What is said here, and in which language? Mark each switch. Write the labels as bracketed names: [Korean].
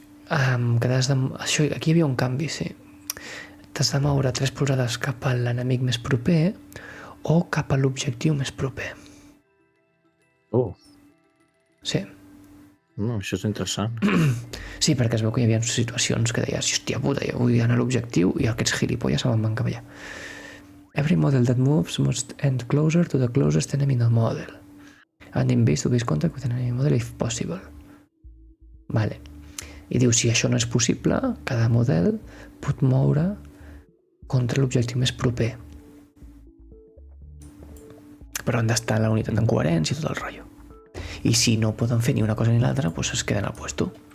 [Catalan] Això, aquí hi havia un canvi, sí. T'has de moure 3 polzades cap a l'enemic més proper o cap a l'objectiu més proper. Sí. Això és interessant. Sí, perquè es veu que hi havia situacions que deies, hòstia puta, jo vull anar a l'objectiu i aquests gilipolles se me'n van cap allà. [English] Every model that moves must end closer to the closest enemy in the model. And in base-to-base contact with an enemy model if possible. Vale. [Catalan] I diu, si això no és possible, cada model pot moure contra l'objectiu més proper. Però han d'estar la unitat en coherència i tot el rotllo. I si no poden fer ni una cosa ni l'altra, doncs es queden al puesto.